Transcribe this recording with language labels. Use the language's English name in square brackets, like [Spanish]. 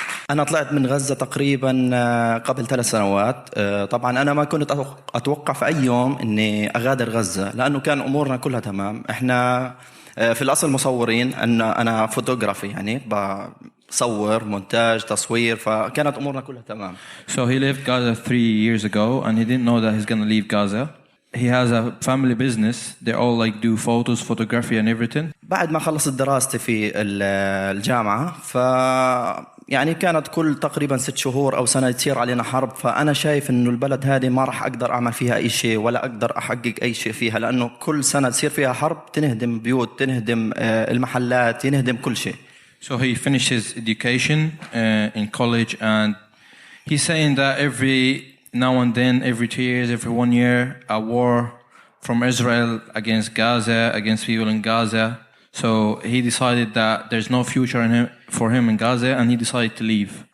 [Arabic] أنا طلعت من غزة تقريبا قبل 3 سنوات. طبعا أنا ما كنت أتوقع في أي يوم إني أغادر غزة لأنه كان أمورنا كلها تمام. إحنا في الأصل مصورين، أنا فوتوغرافي يعني بصور مونتاج تصوير، فكانت أمورنا كلها تمام. [English] So he left Gaza 3 years ago and he didn't know that he's gonna leave Gaza. He has a family business. They all like do photos, photography and everything. [Arabic] بعد ما خلصت دراستي في الجامعة يعني كانت كل تقريبا 6 شهور أو سنة تصير علينا حرب، فأنا شايف إنه البلد هذه ما راح أقدر أعمل فيها أي شيء ولا أقدر أحقق أي شيء فيها، لأنه كل سنة تصير فيها حرب تنهدم بيوت، تنهدم المحلات، ينهدم كل شيء. [English] So he finished his education in college and he's saying that every now and then, every 2 years, every 1 year, a war from Israel against Gaza, against people in Gaza. So he decided that there's no future for him in Gaza, and he decided to leave.